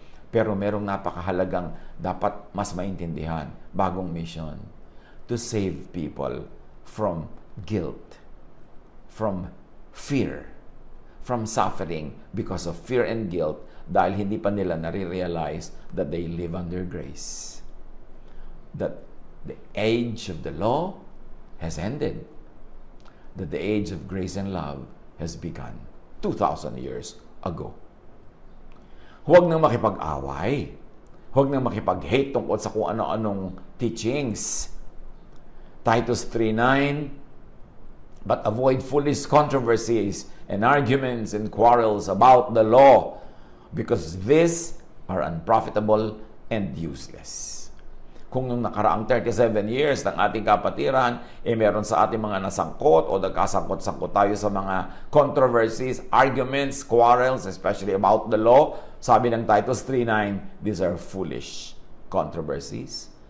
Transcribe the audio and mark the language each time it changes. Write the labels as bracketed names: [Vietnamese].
[Filipino] Pero merong napakahalagang dapat mas maintindihan, bagong mission, [English] to save people from guilt, from fear, from suffering because of fear and guilt [Filipino] dahil hindi pa nila nare-realize [English] that they live under grace. That the age of the law has ended. That the age of grace and love has begun 2,000 years ago. [Filipino] Huwag nang makipag-away. Huwag nang makipag-hate tungkol sa kung ano-anong teachings. [English] Titus 3:9, but avoid foolish controversies and arguments and quarrels about the law, because these are unprofitable and useless. [Filipino] Kung nung nakaraang 37 years ng ating kapatiran, meron sa ating mga nasangkot o nagkasangkot-sangkot tayo sa mga controversies, arguments, quarrels, especially about the law, sabi ng Titus 3:9, [English] these are foolish controversies.